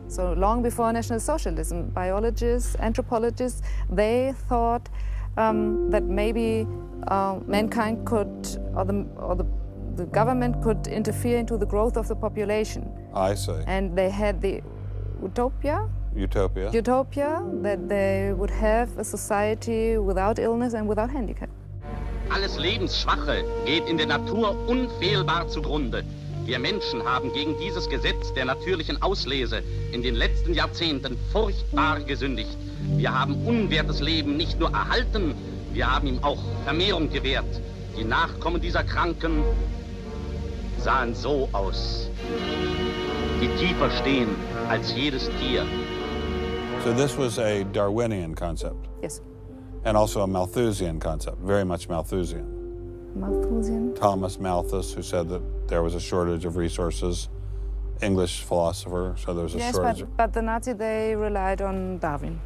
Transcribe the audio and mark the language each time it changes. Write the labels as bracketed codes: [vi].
[en] So long before National Socialism, biologists, anthropologists, they thought that maybe mankind could, or the government could interfere into the growth of the population. I see. And they had the utopia that they would have a society without illness and without handicap. [de] Alles Lebensschwache geht in der Natur unfehlbar zugrunde. Wir Menschen haben gegen dieses Gesetz der natürlichen Auslese in den letzten Jahrzehnten furchtbar gesündigt. Wir haben unwertes Leben nicht nur erhalten, wir haben ihm auch Vermehrung gewährt. Die Nachkommen dieser Kranken sahen so aus, die tiefer stehen als jedes Tier. [en] So this was a Darwinian concept? Yes. And also a Malthusian concept, very much Malthusian. Malthusian? Thomas Malthus, who said that there was a shortage of resources, English philosopher, so there was a shortage. Yes, but the Nazis, they relied on Darwin.